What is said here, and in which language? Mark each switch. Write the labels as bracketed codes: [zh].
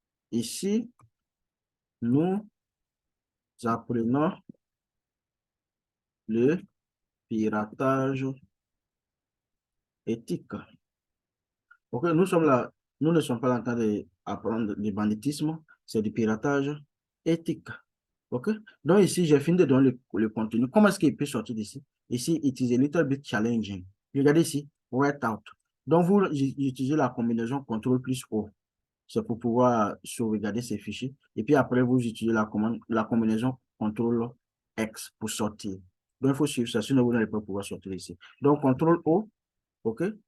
[fr] Ici, nous apprenons le piratage éthique. OK, nous sommes là, nous ne sommes pas en train d'apprendre du banditisme, c'est du piratage éthique. OK? Donc ici, j'ai fini de donner le contenu. Comment est-ce qu'il peut sortir d'ici? Ici, [en] it is a little bit challenging. [fr] Regardez ici, [en] write out. [fr] Donc, vous utilisez la combinaison CTRL plus O. C'est pour pouvoir sauvegarder ces fichiers. Et puis après, vous utilisez la combinaison CTRL X pour sortir. Donc, il faut suivre ça, sinon vous n'allez pas pouvoir sortir ici. Donc, CTRL O, OK?